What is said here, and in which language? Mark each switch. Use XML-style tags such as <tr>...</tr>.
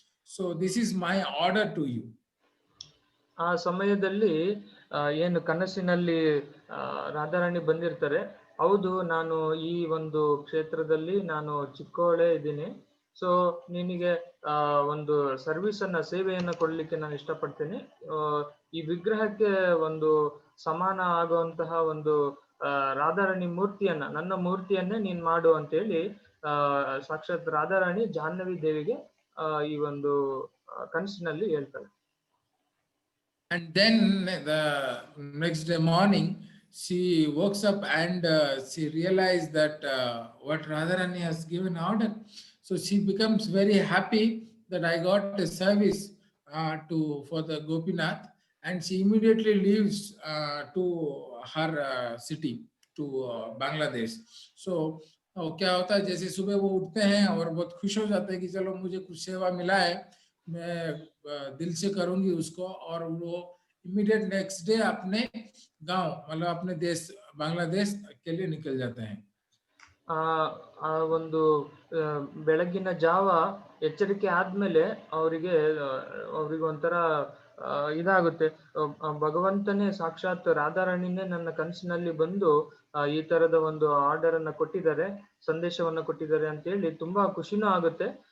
<en>So this is my order to you.</en> <kn>ಆ ಸಮಯದಲ್ಲಿ ಏನು ಕನಸಿನಲ್ಲಿ ರಾಧಾರಾಣಿ ಬಂದಿರ್ತಾರೆ, ಹೌದು ನಾನು ಈ ಒಂದು ಕ್ಷೇತ್ರದಲ್ಲಿ ನಾನು ಚಿಕ್ಕವಳೇ ಇದ್ದೀನಿ, ಸೊ ನಿನಗೆ ಒಂದು ಸರ್ವಿಸ್ ಅನ್ನ ಸೇವೆಯನ್ನ ಕೊಡ್ಲಿಕ್ಕೆ ನಾನು ಇಷ್ಟಪಡ್ತೀನಿ, ಈ ವಿಗ್ರಹಕ್ಕೆ ಒಂದು ಸಮಾನ ಆಗುವಂತಹ ಒಂದು ರಾಧಾರಾಣಿ ಮೂರ್ತಿಯನ್ನ, ನನ್ನ ಮೂರ್ತಿಯನ್ನೇ ನೀನ್ ಮಾಡು ಅಂತೇಳಿ ಸಾಕ್ಷಾತ್ ರಾಧಾರಾಣಿ ಜಾಹ್ನವಿ ದೇವಿಗೆ ಈ ಒಂದು ಕನಸಿನಲ್ಲಿ ಹೇಳ್ತಾಳೆ.</kn> <en>And then the next day morning, she wakes up and she realized that what Radharani has given order. So she becomes very happy that I got a service for the Gopinath, and she immediately leaves to her city, to Bangladesh.</en> <hi>So क्या होता है, जैसे सुबह वो उठते हैं और बहुत खुश हो जाते हैं कि चलो मुझे कुछ सेवा मिला है, मैं दिल से करूंगी उसको, और वो इमीडिएट नेक्स्ट डे अपने गांव, मतलब अपने देश बांग्लादेश के लिए निकल जाते हैं.</hi> <kn>ಆ ಒಂದು ಬೆಳಗಿನ ಜಾವ ಎಚ್ಚರಿಕೆ ಆದ್ಮೇಲೆ ಅವರಿಗೆ ಒಂಥರ ಇದಾಗುತ್ತೆ, ಭಗವಂತನೇ ಸಾಕ್ಷಾತ್ ರಾಧಾರಾಣಿನೇ ನನ್ನ ಕನಸಿನಲ್ಲಿ ಬಂದು ಈ ತರದ ಒಂದು ಆರ್ಡರ್ ಅನ್ನ ಕೊಟ್ಟಿದ್ದಾರೆ, ಸಂದೇಶವನ್ನ ಕೊಟ್ಟಿದ್ದಾರೆ ಅಂತ ಹೇಳಿ ತುಂಬಾ ಖುಷಿನೂ ಆಗುತ್ತೆ.</kn>